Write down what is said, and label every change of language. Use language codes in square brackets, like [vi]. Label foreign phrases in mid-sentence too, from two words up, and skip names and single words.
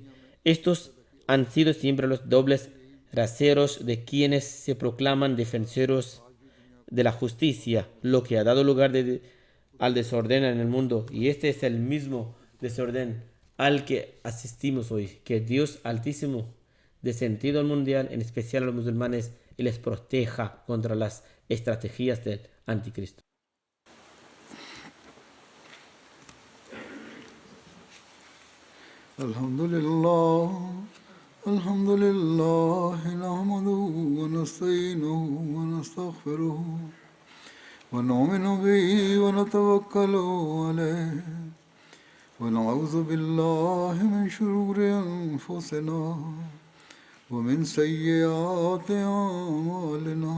[es] Estos han sido siempre los dobles raseros de quienes se proclaman defensores de la justicia, lo que ha dado lugar al desorden en el mundo. Y este es el mismo desorden al que asistimos hoy. Que Dios Altísimo dé sentido al mundial, en especial a los musulmanes, y les proteja contra las estrategias del anticristo. [ar] الحمد لله نحمده ونستعينه ونستغفره ونؤمن به ونتوكل عليه ونعوذ بالله من شرور أنفسنا ومن سيئات أعمالنا.